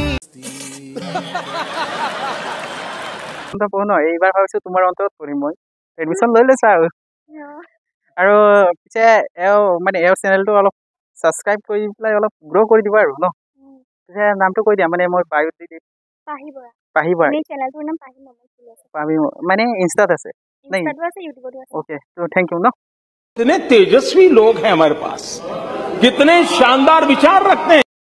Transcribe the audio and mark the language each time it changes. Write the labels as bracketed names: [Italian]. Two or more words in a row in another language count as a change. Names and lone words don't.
[Assamese] পঢ়ো ন এইবাৰ ভাবিছো তোমাৰ অন্তৰত পঢ়িম মই এডমিশন লৈ লৈছা আৰু পিছে মানে চেনেলটো অলপ সাবস্ক্ৰাইব কৰি পেলাই অলপ গ্ৰ' কৰি দিবা আৰু ন পিছে নামটো কৈ দিয়া মানে মই বায়ুত দি দিম পাহি বৰা চেনেলটোৰ নাম পাহি মোমেন্টস বুলি আছে পাহি মানে ইনষ্টাত আছে ইনষ্টাতো আছে ইউটিউবতো আছে [Hindi] ओके तो [English] thank you [Hindi] ना कितने तेजस्वी लोग हैं हमारे पास कितने शानदार विचार रखते हैं